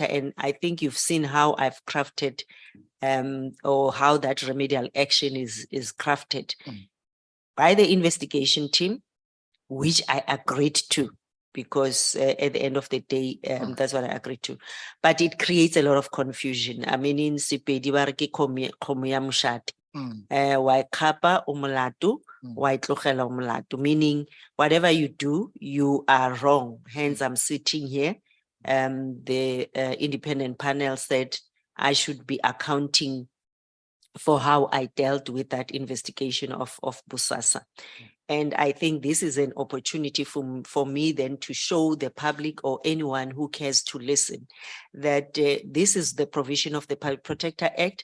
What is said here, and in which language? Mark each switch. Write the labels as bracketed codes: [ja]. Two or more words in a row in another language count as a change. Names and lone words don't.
[en] And I think you've seen how I've crafted or how that remedial action is crafted by the investigation team, which I agreed to, because at the end of the day, that's what I agreed to. But it creates a lot of confusion. I mean, in Sepedi [nso] ba re ke kgomo ya moshate. Wa e kgapa o molato, wa e tlogela o molato, [en] meaning whatever you do, you are wrong. Hence, I'm sitting here. The independent panel said I should be accounting for how I dealt with that investigation of Busasa. And I think this is an opportunity for me then to show the public or anyone who cares to listen that this is the provision of the Public Protector Act.